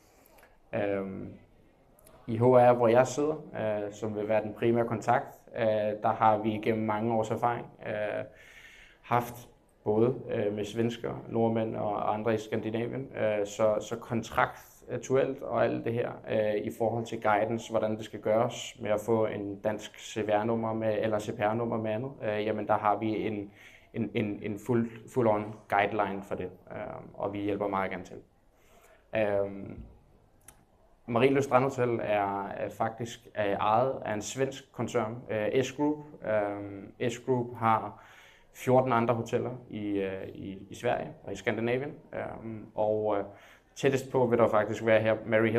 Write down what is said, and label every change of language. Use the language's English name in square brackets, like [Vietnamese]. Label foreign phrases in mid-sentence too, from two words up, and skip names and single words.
[Danish] I HR, hvor jeg sidder, som vil være den primære kontakt, der har vi gennem mange års erfaring haft både med svensker, nordmænd og andre i Skandinavien, så kontraktuelt og alt det her i forhold til guidance, hvordan det skal gøres med at få en dansk CVR-nummer med, eller CPR-nummer med andet, jamen der har vi en [English] full-on guideline [Danish] for det, og vi hjælper meget gerne til. Marienlyst Strandhotel er faktisk ejet af en svensk koncern, S-Group. S-Group har 14 andre hoteller i Sverige og i Skandinavien, og tættest på vil der faktisk være her Mary Hill.